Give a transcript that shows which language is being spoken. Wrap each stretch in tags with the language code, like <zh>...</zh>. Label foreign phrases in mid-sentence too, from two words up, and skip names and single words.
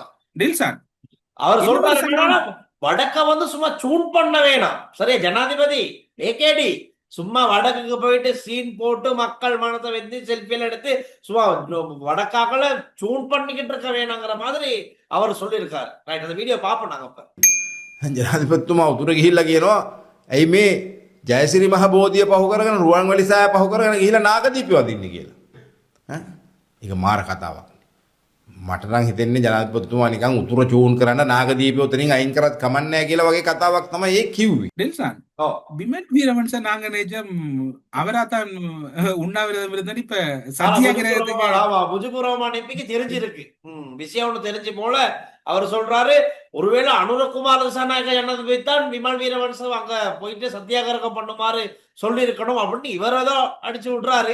<ta>அவர் சொல்றாரு வடக்க வந்து சும்மா சூன் பண்ண வேணாம். சரியா ஜனாதிபதி ஏகேடி சும்மா வடக்குக்கு போயிட்டு சீன் போட்டு மக்கள் மனத்தை வந்து செல்ஃபியில எடுத்து சும்மா வடக்காக்கள சூன் பண்ணிக்கிட்டு இருக்க வேணாங்கிற மாதிரி அவர் சொல்லியிருக்காரு. ரைட், அந்த வீடியோ பார்ப்போம் நாங்க. அப்ப</ta> <si>ජනාධිපතිතුමා උතුර ගිහිල්ලා කියනවා ඇයි මේ ජයසිරි මහ බෝධිය පහු කරගෙන රුවන්වැලිසෑය පහු කරගෙන ගිහිල්ලා නාගදීපය වදින්නේ කියලා. ඒක මාර කතාවක්. මට නම් හිතෙන්නේ ජනාධිපතිතුමා නිකන් උතුර චූන් කරන්න නාගදීපය උතනින් අයින් කරත් කමක් නැහැ කියලා වගේ කතාවක් තමයි ඒ කිව්වේ.</si> <ta>டெல்சான் பிமல் வீரவன்சன் நாங்க நேஜம் அவராத்தான் உண்ணாவிரதம் இருந்தது. இப்ப சத்தியாகிரகத்துக்கு முஜிபுரமான் எம்பிக்கு தெரிஞ்சிருக்கு விஷயம் ஒண்ணு தெரிஞ்சு போல அவர் சொல்றாரு ஒருவேளை அனுரகுமார் திசாநாயக்க ஜனாதிபதி தான் விமல் வீரவன்சம் அங்க போயிட்டு சத்தியாகிரகம் பண்ணுமாறு சொல்லி இருக்கணும் அப்படின்னு இவர் ஏதோ அடிச்சு விடுறாரு.</ta>